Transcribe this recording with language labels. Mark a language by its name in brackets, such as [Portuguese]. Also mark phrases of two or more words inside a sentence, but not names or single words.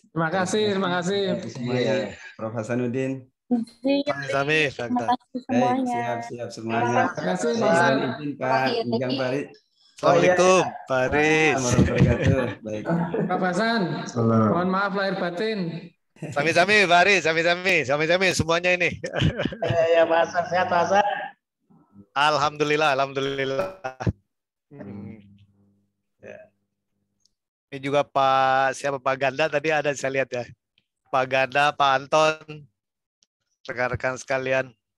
[Indonesian] Terima kasih, terima kasih. Semuanya, Prof. Hasanuddin. Baik, siap semuanya. Terima kasih, izin Pak Ujang Farid. Assalamualaikum, Pak Aris. Baik. Pak Hasan, mohon maaf lahir batin. Sami-sami, Pak Aris, sami-sami semuanya ini. Ya, Pak Hasan, sehat Pak Hasan. Alhamdulillah. Ini juga Pak Ganda tadi ada saya lihat ya. Pak Ganda, Pak Anton, rekan-rekan sekalian.